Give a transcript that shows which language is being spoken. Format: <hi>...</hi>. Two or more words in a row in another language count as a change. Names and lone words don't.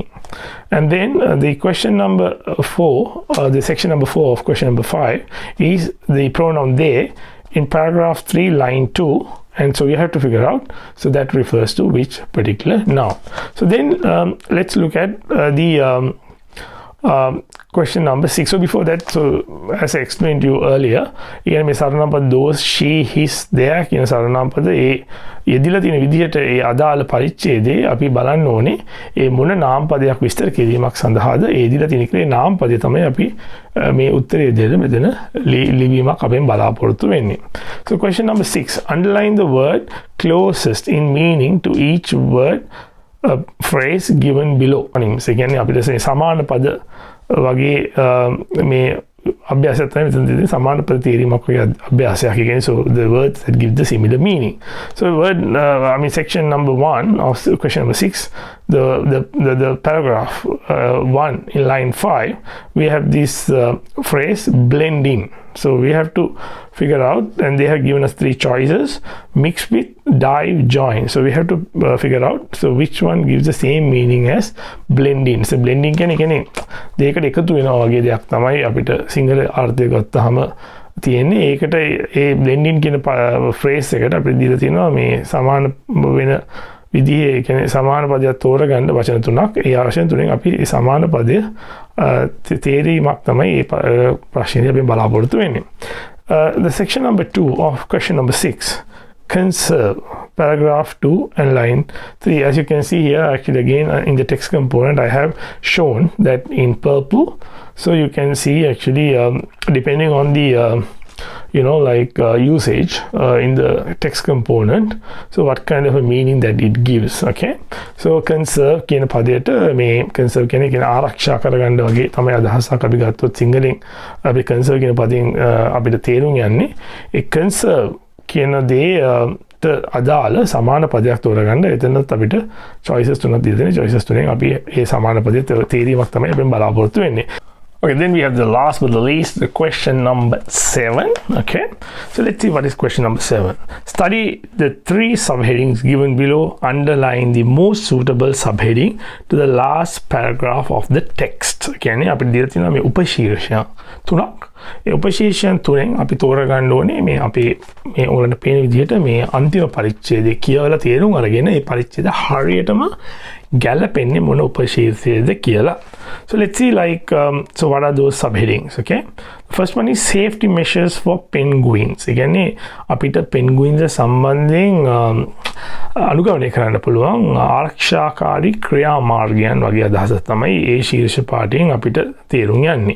<en>And then the question number 4, the section number 4 of question number 5 is the pronoun they in paragraph 3 line 2, and so you have to figure out so that refers to which particular noun. So then let's look at the question number 6. So before that, so as I explained to you earlier, again</en> <si>මේ සර්වනාම පද</si> <en>those she his their</en> <si>කියන සර්වනාම පද ඒ යෙදිලා තියෙන විදිහට ඒ අදාළ පරිච්ඡේදයේ අපි බලන්න ඕනේ ඒ මොන නාම පදයක් විස්තර කිරීමක් සඳහාද ඒ යෙදිලා තියෙන කලේ නාම පදය තමයි අපි මේ උත්තරයේ දෙන්න මෙතන ලිවීමක් අපෙන් බලාපොරොත්තු වෙන්නේ.</si> <en>So question number 6, underline the word closest in meaning to each word phrase given below.</en> <si>ඒ කියන්නේ අපිට සමාන පද වගේ මේ අභ්‍යාසයක් තමයි මෙතන දෙන්නේ සමාන පද තේරීමක් වගේ අභ්‍යාසයක්. ඒ කියන්නේ</si> <en>so the words that give the similar meaning. So word section number 1 of question number 6, the paragraph 1 in line 5, we have this phrase blending. So we have to figure out, and they have given us 3 choices: mix with, dive, join. So we have to figure out so which one gives the same meaning as blending. So blending</en> <si>කියන්නේ දෙයකට එකතු වෙනවා වගේ දෙයක් තමයි අපිට සිංහල අර්ථය ගත්තාම තියෙන්නේ. ඒකට ඒ blending කියන phrase එකට අපිට දීලා තියෙනවා මේ සමාන වෙන විදිහේ කියන්නේ සමාන පදයක් තෝරගන්න වචන තුනක්. ඒ වචන තුනෙන් අපි ඒ සමාන පදය තේරීමක් තමයි මේ ප්‍රශ්නේ අපි බලාපොරොත්තු වෙන්නේ.</si> <en>The section number 2 of question number 6, conserve, paragraph 2 and line 3. As you can see here, actually again in the text component I have shown that in purple. So you can see actually depending on the usage in the text component, so what kind of a meaning that it gives. Okay, so conserve</en> <si>කියන පදයට මේ conserve කියන්නේ ආරක්ෂා කරගන්න වගේ තමයි අදහසක් අපි ගත්තොත් සිංහලෙන් අපි conserve කියන පදයෙන් අපිට තේරුම් යන්නේ ඒ conserve කියන දේ අදාළ සමාන පදයක් තෝරගන්න. එතනත් අපිට choices තුනක් දීලා තියෙනවා. choices තුනෙන් අපි මේ සමාන පදයේ තේරීමක් තමයි අපි බලාපොරොත්තු වෙන්නේ.</si> <en>Okay, then we have the last but the least, the question number 7. Okay, so let's see what is question number 7. Study the 3 subheadings given below, underline the most suitable subheading to the last paragraph of the text.</en> <si>කියන්නේ අපිට දීලා තියෙනවා මේ උපශීර්ෂණ තුනක්. ඒ උපශීර්ෂණ තුනෙන් අපි තෝරගන්න ඕනේ මේ අපේ මේ ඔයගලන්ට පේන විදිහට මේ අන්තිම පරිච්ඡේදය කියවලා තේරුම් අරගෙන ඒ පරිච්ඡේදය හරියටම ගැලපෙන්නේ මොන උපශීර්ෂයද කියලා.</si> <en>So let's see like so what are those subheadings? Okay, the first one is safety measures for penguins.</en> <si>ඒ කියන්නේ අපිට penguins සම්බන්ධයෙන් අනුගමනය කරන්න පුළුවන් ආරක්ෂාකාරී ක්‍රියාමාර්ගයන් වගේ අදහසක් තමයි ඒ ශීර්ෂ පාඩයෙන් අපිට තේරුම් යන්නේ.</si>